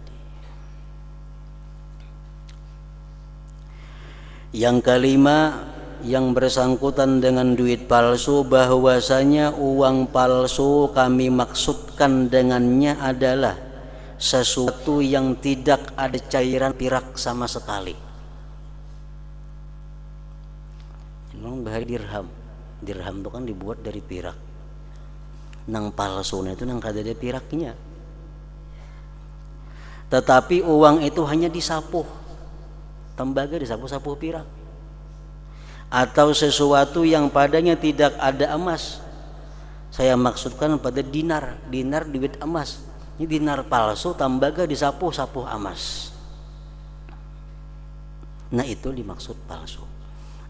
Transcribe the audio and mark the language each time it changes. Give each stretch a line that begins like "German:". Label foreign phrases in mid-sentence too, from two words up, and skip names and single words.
Indonesian: Yang kelima, yang bersangkutan dengan duit palsu, bahwasanya uang palsu kami maksudkan dengannya adalah sesuatu yang tidak ada cairan pirak sama sekali.
Banjar: Memang bahari dirham itu kan dibuat dari pirak. Nang palsu itu nang kada ada piraknya.
Indonesian: Tetapi uang itu hanya disapuh, tembaga disapuh-sapuh pirak, atau sesuatu yang padanya tidak ada emas. Saya maksudkan pada dinar duit emas. Ini dinar palsu, tembaga disapuh-sapuh emas. Nah itu dimaksud palsu.